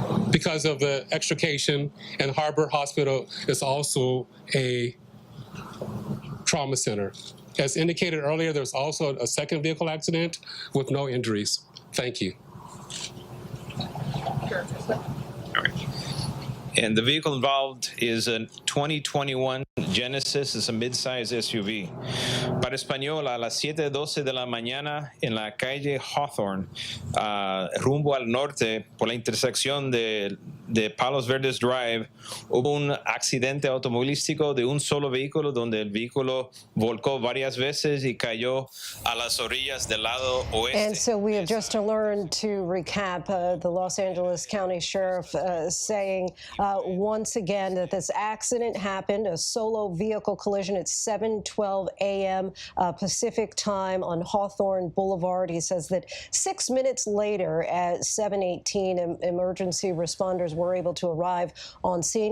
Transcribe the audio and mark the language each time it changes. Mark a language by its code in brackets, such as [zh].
[en] Because of the extrication, and Harbor Hospital is also a trauma center. As indicated earlier, there's also a second vehicle accident with no injuries. Thank you. And the vehicle involved is a 2021 Genesis, es a mid-size SUV. [es] Para español, a las 7:12 de la mañana en la calle Hawthorne, rumbo al norte, por la intersección de Palos Verdes Drive, hubo un accidente automovilístico de un solo vehículo donde el vehículo volcó varias veces y cayó a las orillas del lado oeste. [en] And so we have just learned, to recap, the Los Angeles County Sheriff saying once again that this accident happened, a solo vehicle collision at 7:12 a.m. Pacific time on Hawthorne Boulevard. He says that 6 minutes later at 7:18, emergency responders were able to arrive on scene.